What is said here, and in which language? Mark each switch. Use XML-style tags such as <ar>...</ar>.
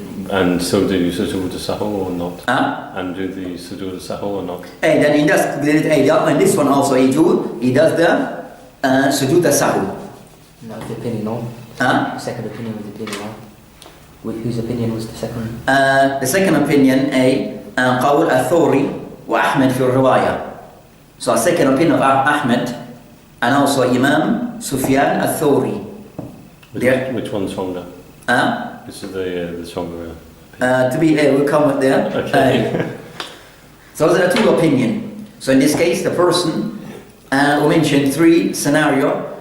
<en>And so do you Sujood Al Sahw or not? And do the Sujood Al Sahw or not? And then in this one also he does the Sujood Al Sahw. That was the opinion, no? The second opinion was the opinion, no? Whose opinion was the second? The second opinion,</en> <ar>قول الثوري وأحمد في الرواية.</ar> <en>So a second opinion of Ahmed and also Imam Sufyan al-Thawri. Which one's stronger? This is the stronger. We'll come with there. Okay. So there are two opinions. So in this case, the person who mentioned three scenario.</en>